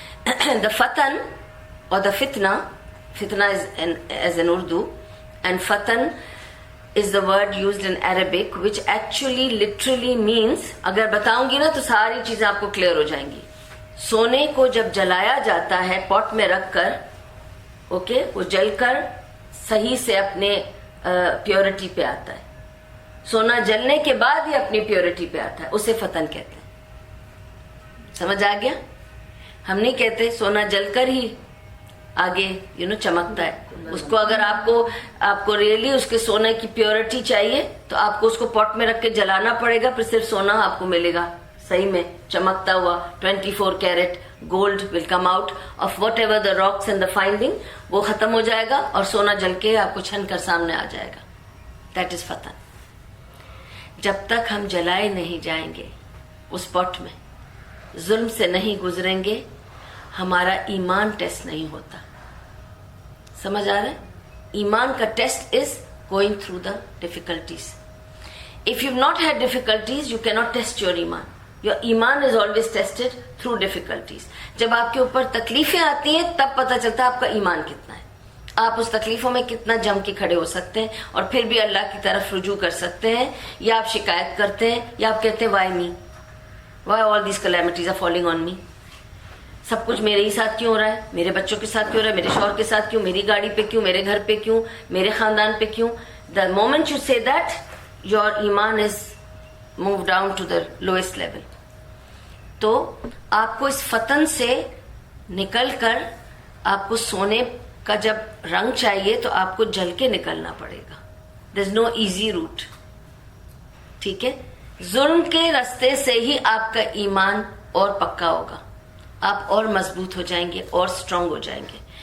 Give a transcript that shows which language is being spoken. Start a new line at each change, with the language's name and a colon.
English: The fatan or the fitna is as in Urdu, and fatan is the word used in Arabic, which actually literally means,
Urdu: agar bataungi na to sari cheezein aapko clear ho jayengi. Sone ko jab jalaya jata hai pot mein rakh kar, okay, wo jal kar sahi se apne purity پہ آتا ہے. سونا جلنے کے بعد ہی اپنی purity پہ آتا ہے, اسے فتن کہتے ہیں. سمجھ آ گیا؟ ہم نہیں کہتے سونا جل کر ہی آگے چمکتا ہے. اس کو اگر آپ کو ریئلی اس کے سونے کی پیورٹی چاہیے تو آپ کو اس کو پاٹ میں رکھ کے جلانا پڑے گا, پھر صرف سونا آپ کو ملے گا صحیح میں چمکتا ہوا.
English: 24 carat gold will come out of whatever the rocks and the finding,
Urdu: وہ ختم ہو جائے گا
English: اور سونا جل کے آپ کو چھن کر سامنے آ جائے گا. دیٹ از فتن.
Urdu: جب تک ہم جلائے نہیں جائیں گے اس پاٹ میں, ظلم سے نہیں گزریں گے, ہمارا ایمان ٹیسٹ نہیں ہوتا. سمجھ آ رہا ہے؟ ایمان کا test
English: Is going through the difficulties. If you've not had difficulties, you cannot test your iman. Your iman is always tested through difficulties.
Urdu: جب آپ کے اوپر تکلیفیں آتی ہیں تب پتہ چلتا ہے آپ کا ایمان کتنا ہے. آپ اس تکلیفوں میں کتنا جم کے کھڑے ہو سکتے ہیں اور پھر بھی اللہ کی طرف رجوع کر سکتے ہیں، یا آپ شکایت کرتے ہیں یا آپ کہتے ہیں
English: why me, why all these calamities are falling on me,
Urdu: سب کچھ میرے ہی ساتھ کیوں ہو رہا ہے، میرے بچوں کے ساتھ کیوں ہو رہا ہے، میرے شوہر کے ساتھ کیوں، میری گاڑی پہ کیوں، میرے گھر پہ کیوں، میرے خاندان پہ کیوں.
English: The moment you say that, your iman is moved down to the lowest level.
Urdu: تو آپ کو اس فتن سے نکل کر آپ کو سونے کا جب رنگ چاہیے تو آپ کو جل کے نکلنا پڑے گا.
English: There's no easy route.
Urdu: ٹھیک ہے، ظلم کے راستے سے ہی آپ کا ایمان اور پکا ہوگا، آپ اور مضبوط ہو جائیں گے اور اسٹرانگ ہو جائیں گے.